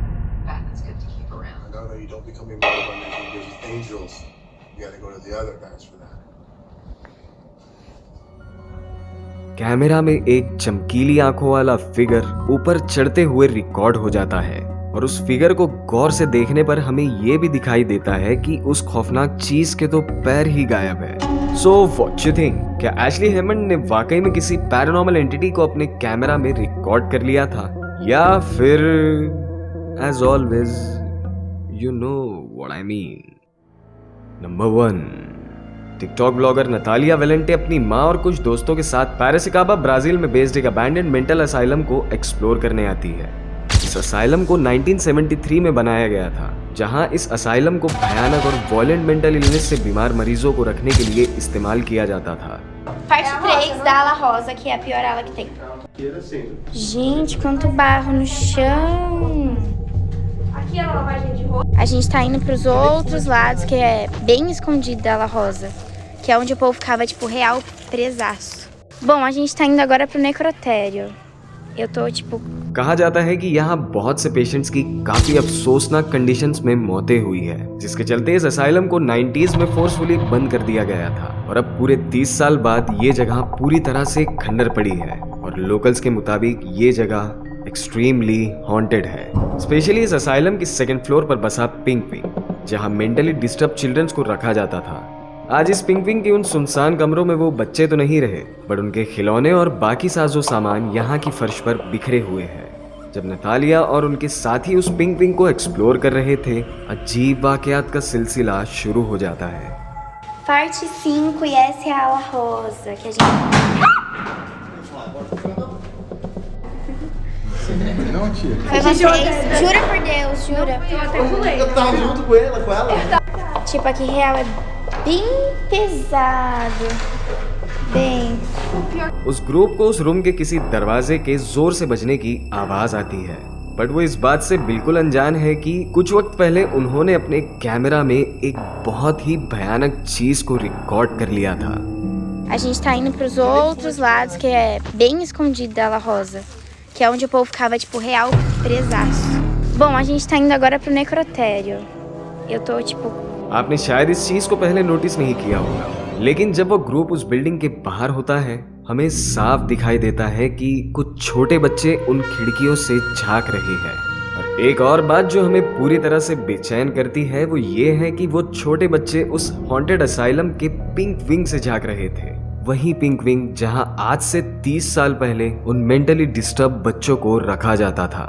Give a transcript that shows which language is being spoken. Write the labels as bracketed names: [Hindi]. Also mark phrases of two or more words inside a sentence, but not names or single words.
[Hindi] कैमरा में एक चमकीली आंखों वाला फिगर ऊपर चढ़ते हुए रिकॉर्ड हो जाता है और उस फिगर को गौर से देखने पर हमें ये भी दिखाई देता है कि उस खौफनाक चीज के तो पैर ही गायब है। [English] So what you think? [Hindi] क्या एशली हेमंड ने वाकई में किसी पैरानॉर्मल एंटिटी को अपने कैमरा में रिकॉर्ड कर लिया था या फिर [English] as always you know what I mean? [Hindi] नंबर 1, [English] TikTok blogger [Hindi] नतालिया वेलेंटे अपनी माँ और कुछ दोस्तों के साथ पैरासिकाबा ब्राजील में बेस्ड एक [English] abandoned mental asylum [Hindi] को एक्सप्लोर करने आती है। इस असाइलम को 1973 में बनाया गया था जहां इस असाइलम को भयानक और [English] violent mental illness [Hindi] से बीमार मरीजों को रखने के लिए इस्तेमाल किया जाता था। [Portuguese] Parte 3 da ala rosa, que é a pior ala que tem. Gente, quanto barro no chão. Aqui é a lavagem de roupa. A gente tá indo pros outros lados, que é bem escondido da ala rosa, que é onde o povo ficava, tipo, real presaço. Bom, a gente tá indo agora pro necrotério. Eu tô tipo [Hindi] कहा जाता है कि यहाँ बहुत से पेशेंट्स की काफी अफसोसनाक कंडीशंस में मौतें हुई है, जिसके चलते इस असाइलम को 90s में फोर्सफुली बंद कर दिया गया था और अब पूरे 30 साल बाद ये जगह पूरी तरह से खंडर पड़ी है और लोकल्स के मुताबिक ये जगह [English] extremely haunted [Hindi] है। स्पेशली इस असाइलम की [English] second floor [Hindi] पर बसा [English] pink wing, [Hindi] जहाँ [English] mentally disturb childrens [Hindi] को रखा जाता था। आज इस [English] pink wing [Hindi] के उन सुनसान कमरों में वो बच्चे तो नहीं रहे, बट उनके खिलौने और बाकी साजो सामान यहाँ की फर्श पर बिखरे हुए हैं। जब नतालिया और उनके साथी उस [English] pink wing [Hindi] को एक्सप्लोर कर रहे थे, अजीब वाकयात का सिलसिला शुरू हो जाता है। [Portuguese] parte 5 e essa é a ala rosa que a gente. Não, tia. Foi vocês? Jura por Deus, jura? Eu tava junto com ela. Tipo, aqui real é bem pesado. Bem. [Hindi] उस ग्रुप को उस रूम के किसी दरवाजे के जोर से बजने की आवाज आती है, बट वो इस बात से बिल्कुल अनजान है कि कुछ वक्त पहले उन्होंने अपने कैमरा में एक बहुत ही भयानक चीज को रिकॉर्ड कर लिया था। [Portuguese] A gente tá indo pros outros lados, que é bem escondido da Ala Rosa, que é onde o povo ficava, tipo, real presaço. Bom, a gente tá indo agora pro necrotério. Eu tô, tipo... [Hindi] आपने शायद इस चीज को पहले नोटिस नहीं किया होगा, लेकिन जब वो ग्रुप उस बिल्डिंग के बाहर होता है, हमें साफ दिखाई देता है कि कुछ छोटे बच्चे उन खिड़कियों से झांक रहे हैं। और एक और बात जो हमें पूरी तरह से बेचैन करती है वो ये है कि वो छोटे बच्चे उस [English] haunted asylum [Hindi] के [English] pink wing [Hindi] से झांक रहे थे, वही [English] pink wing [Hindi] जहां आज से 30 साल पहले उन मेंटली डिस्टर्ब बच्चों को रखा जाता था।